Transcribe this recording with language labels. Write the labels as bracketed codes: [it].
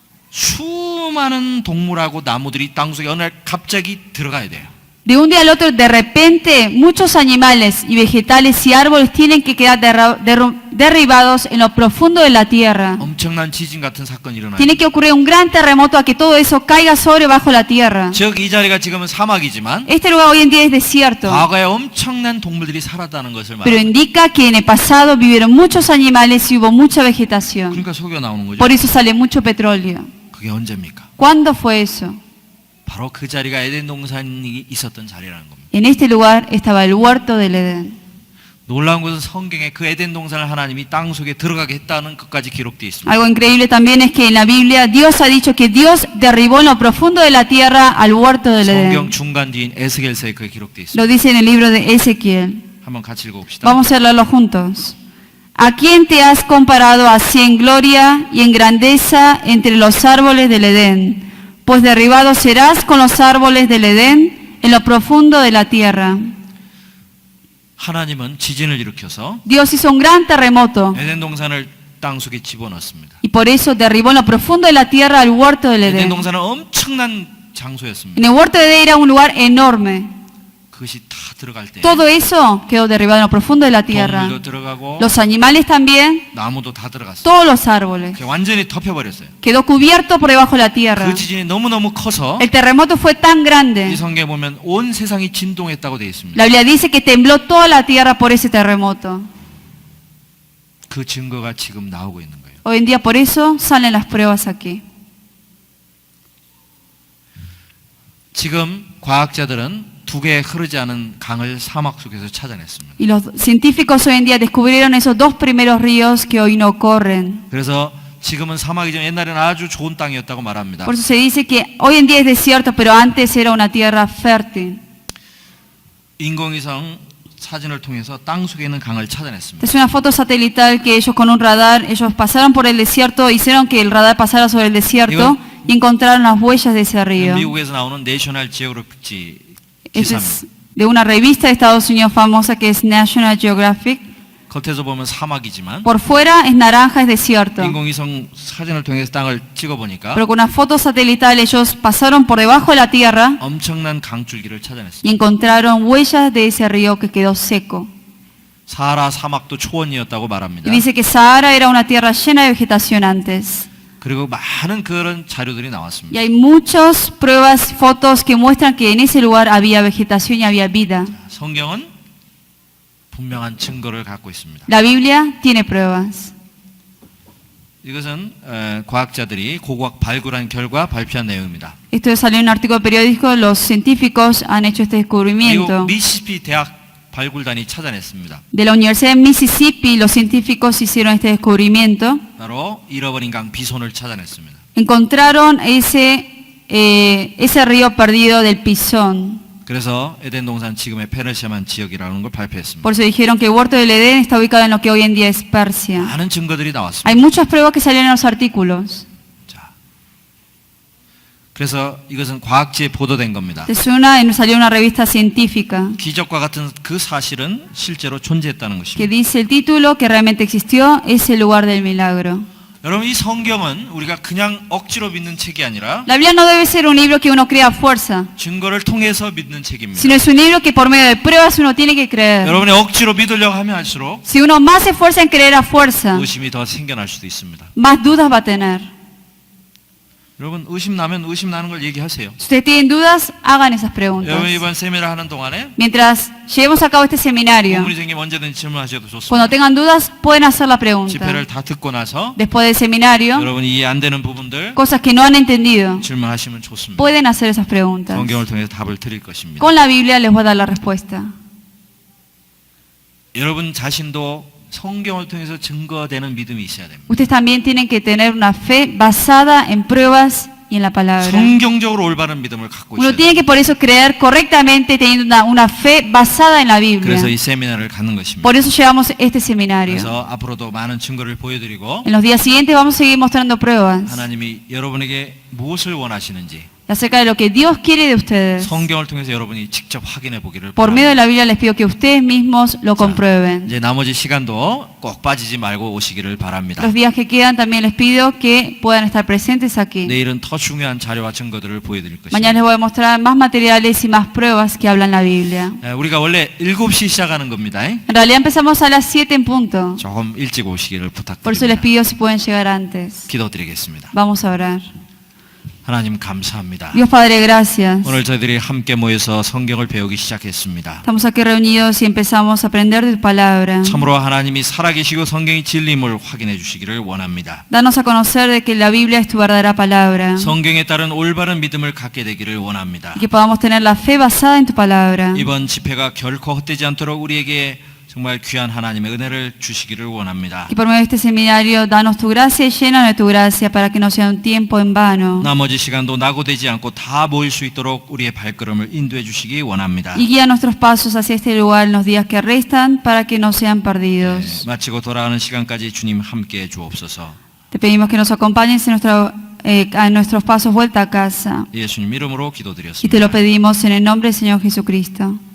[ko] 수많은 동물하고 나무들이 땅속에 어느 날 갑자기 들어가야 돼요. [es] De un día al otro, de repente, muchos animales y vegetales y árboles tienen que quedar derribados en lo profundo de la tierra. [ko] 엄청난 지진 같은 사건이 일어나요. [es] Tiene que ocurrir un gran terremoto a que todo eso caiga sobre bajo la tierra. [ko] 즉 이 자리가 지금은 사막이지만 [es] Este lugar hoy en día es desierto, [ko] 과거에 엄청난 동물들이 살았다는 것을 [es] pero [ko] 말합니다. [es] indica que en el pasado vivieron muchos animales y hubo mucha vegetación. [ko] 그러니까 석유가 나오는 거죠. [es] Por eso sale mucho petróleo. [ko] 그게 언제입니까? [es] ¿Cuándo fue eso? [ko] 바로 그 자리가 에덴 동산이 있었던 자리라는 겁니다. [es] En este lugar estaba el huerto del Edén. [ko] 놀라운 것은 성경에 그 에덴 동산을 하나님이 땅 속에 들어가게 했다는 것까지 기록되어 있습니다. [es] Algo increíble también es que en la Biblia Dios ha dicho que Dios derribó en lo profundo de la tierra al huerto del [ko] 성경 [es] Edén. [ko] 중간 뒤인 에스겔서에 그게 기록되어 있습니다. [es] Lo dice en el libro de Ezequiel. [ko] 한번 같이 읽어봅시다. [es] Vamos a leerlo juntos. ¿A quién te has comparado así en gloria y en grandeza entre los árboles del Edén? Pues derribado serás con los árboles del Edén en lo profundo de la tierra. [ko] 하나님은 지진을 일으켜서 [es] Dios hizo un gran terremoto [ko] 에덴 동산을 땅 속에 집어넣습니다. [es] y por eso derribó en lo profundo de la tierra al huerto del [ko] 에덴 [es] Edén. [ko] 동산은 엄청난 장소였습니다. [es] En el huerto de Edén era un lugar enorme. [ko] 그것이 다 들어갈 때 [es] Todo eso quedó derribado en lo profundo de la tierra. [ko] 동물도 들어가고 [es] Los animales también, [ko] 나무도 다 들어갔어요. [es] todos los árboles. [ko] 그게 완전히 덮여버렸어요. [es] Quedó cubierto por debajo de la tierra. [ko] 그 지진이 너무너무 커서 [es] El terremoto fue tan [ko] 이 [es] grande. [ko] 성경에 보면 온 세상이 진동했다고 되어 있습니다. [es] La Biblia dice que tembló toda la tierra por ese terremoto. [ko] 그 증거가 지금 나오고 있는 거예요. [es] Hoy en día por eso salen las pruebas aquí. [ko] 지금 과학자들은 두 개의 흐르지 않은 강을 사막 속에서 찾아냈습니다. [es] Y los científicos hoy en día descubrieron esos dos primeros ríos que hoy no corren. [ko] 그래서 지금은 사막이지만 옛날에는 아주 좋은 땅이었다고 말합니다. [es] Por eso se dice que hoy en día es desierto, pero antes era una tierra fértil. [ko] 인공위성 사진을 통해서 땅 속에 있는 강을 찾아냈습니다. [es] Es una foto satelital que ellos con un radar, ellos pasaron por el desierto, hicieron que el radar pasara sobre el desierto y encontraron las huellas de ese río. [ko] 미국에서 나오는 내셔널 지오그래픽지 [es] Ese [ko] 기사입니다. [es] es de una revista de Estados Unidos famosa que es National Geographic. [ko] 겉에서 보면 사막이지만 [es] Por fuera es naranja, es desierto. [ko] 인공위성 사진을 통해서 땅을 찍어보니까 [es] Pero con una foto satelital ellos pasaron por debajo de la tierra [ko] 엄청난 강줄기를 찾아냈습니다. [es] y encontraron huellas de ese río que quedó seco. [ko] 사하라 사막도 초원이었다고 말합니다. [es] Y dice que Sahara era una tierra llena de vegetación antes. [ko] 그리고 많은 그런 자료들이 [es] Y [ko] 나왔습니다. [es] hay muchas pruebas, fotos que muestran que en ese lugar había vegetación y había vida. [ko] 성경은 분명한 증거를 갖고 있습니다. [es] La Biblia tiene pruebas. [ko] 이것은 과학자들이 고고학 발굴한 결과 발표한 내용입니다. [es] Esto salió en un artículo periodístico, los científicos han hecho este [ko] 그리고 [es] descubrimiento. [ko] 미시시피 대학 발굴단이 찾아냈습니다. [es] De la Universidad de Mississippi, los científicos hicieron este descubrimiento. [ko] 바로 잃어버린 강 비손을 찾아냈습니다. [es] Encontraron ese río perdido del Pisón. [ko] 그래서 에덴 동산 지금의 페르시아만 지역이라는 걸 발표했습니다. [es] Por eso dijeron que el huerto del Edén está ubicado en lo que hoy en día es Persia. [ko] 많은 증거들이 나왔습니다. [es] Hay muchas pruebas que salieron en los artículos. [ko] 자, 그래서 이것은 과학지에 보도된 겁니다. [es] Salió en una revista científica [ko] 기적과 같은 그 사실은 실제로 존재했다는 [es] que [ko] 것입니다. [es] dice el título que realmente existió es el lugar del milagro. [ko] 여러분 이 성경은 우리가 그냥 억지로 믿는 책이 아니라 [es] La Biblia no debe ser un libro que uno crea a fuerza, [ko] 증거를 통해서 믿는 책입니다. [es] sino es un libro que por medio de pruebas uno tiene que creer. [ko] 여러분이 억지로 믿으려고 하면 할수록 [es] Si uno más se esfuerza en creer a fuerza, [ko] 의심이 더 생겨날 수도 있습니다. [es] más dudas va a tener. [ko] 여러분 의심 나면 의심 나는 걸 얘기하세요. [es] Si ustedes tienen dudas, hagan esas preguntas. [ko] 여러분 이번 세미나 하는 동안에 [es] Mientras llevemos a cabo este seminario, [ko] 고문이 생기면 언제든지 질문하셔도 좋습니다. [es] cuando tengan dudas, pueden hacer la pregunta. [ko] 집회를 다 듣고 나서 [es] Después del seminario, [ko] 여러분이 이해 안 되는 부분들 [es] cosas que no han entendido, [ko] 질문하시면 좋습니다. [es] pueden hacer esas preguntas. [ko] 성경을 통해서 답을 드릴 것입니다. [es] Con la Biblia les voy a dar la respuesta. [ko] 여러분 자신도 성경을 통해서 증거되는 믿음이 있어야 됩니다. [es] Ustedes también tienen que tener una fe basada en pruebas y en la palabra. [ko] 성경적으로 올바른 믿음을 갖고 [es] Uno [ko] 있어야 [es] tiene [ko] 됩니다. [es] que por eso creer correctamente teniendo una fe basada en la Biblia. [ko] 그래서 이 세미나를 갖는 것입니다. [es] Por eso llevamos este seminario. [ko] 그래서 앞으로도 많은 증거를 보여드리고 [es] En los días siguientes vamos a seguir mostrando pruebas [ko] 하나님이 여러분에게 무엇을 원하시는지 [es] acerca de lo que Dios quiere de ustedes. [ko] 성경을 통해서 여러분이 직접 확인해 보기를 [es] Por medio de [ko] 바랍니다. [es] la Biblia les pido que ustedes mismos lo comprueben. [ko] 이제 나머지 시간도 꼭 빠지지 말고 오시기를 바랍니다. [es] Los días que quedan también les pido que puedan estar presentes aquí. [ko] 내일은 더 중요한 자료와 증거들을 보여드릴 [es] Mañana les voy a mostrar más materiales y más pruebas que hablan la Biblia. [ko] 우리가 원래 7시 시작하는 겁니다. [es] En realidad empezamos a las 7 en punto. [ko] 조금 일찍 오시기를 [es] Por eso les [ko] 부탁드립니다. [es] pido si pueden llegar antes. [ko] 기도드리겠습니다. [es] Vamos a orar. [ko] 하나님 감사합니다. [es] Dios Padre, gracias. [ko] 오늘 저희들이 함께 모여서 성경을 배우기 시작했습니다. [es] Estamos aquí reunidos y empezamos a aprender de tu palabra. [ko] 참으로 하나님이 살아계시고 성경이 진리임을 확인해 주시기를 원합니다. [es] Danos a conocer de que la Biblia es tu verdadera palabra. [ko] 성경에 따른 올바른 믿음을 갖게 되기를 원합니다. [es] Y que podamos tener la fe basada en tu palabra. [ko] 이번 집회가 결코 헛되지 않도록 우리에게 정말 귀한 하나님의 은혜를 주시기를 원합니다. [es] Y por medio de este seminario, danos tu gracia y llénanos de tu gracia para que no sea un tiempo en vano. [ko] 나머지 시간도 낙오되지 않고 다 모일 수 있도록 우리의 발걸음을 인도해 주시기 원합니다. [es] Y guía nuestros pasos hacia este lugar en los días que restan para que no sean perdidos. [ko] 마치고 돌아가는 시간까지 주님 함께 주옵소서. [es] Te pedimos que nos acompañes en a nuestros pasos vuelta a casa. [ko] 예수님 이름으로 [es] Y te lo [ko] 기도드렸습니다. [es] pedimos en el nombre del Señor Jesucristo.